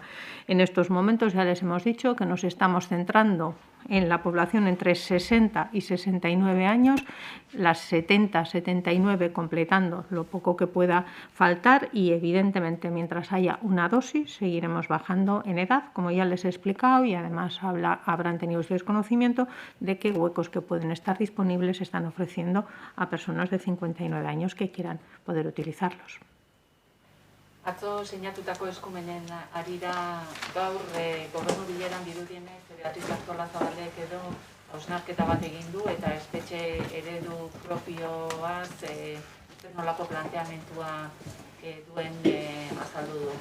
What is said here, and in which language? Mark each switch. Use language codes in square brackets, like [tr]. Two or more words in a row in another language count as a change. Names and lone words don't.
[es] En estos momentos ya les hemos dicho que nos estamos centrando en la población entre 60 y 69 años, las 70, 79 completando lo poco que pueda faltar y evidentemente mientras haya una dosis seguiremos bajando en edad, como ya les he explicado, y además habrán tenido ustedes conocimiento de qué huecos que pueden estar disponibles están ofreciendo a personas de 59 años que quieran poder utilizarlos. [eu] Atzo sinatutako eskumenen arira gaur gobernu bileran dirudienez Beatriz Artolazabalek edo hausnarketa bat egin du eta espetxe eredu propioaz zer nolako planteamentua duen azaldu du.